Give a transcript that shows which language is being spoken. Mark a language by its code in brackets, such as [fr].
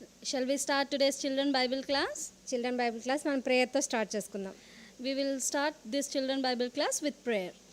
[en] Shall we start today's children Bible class? [te] Children Bible class మనం ప్రేయర్తో start చేసుకుందాం. [en] We will start this children Bible class with prayer.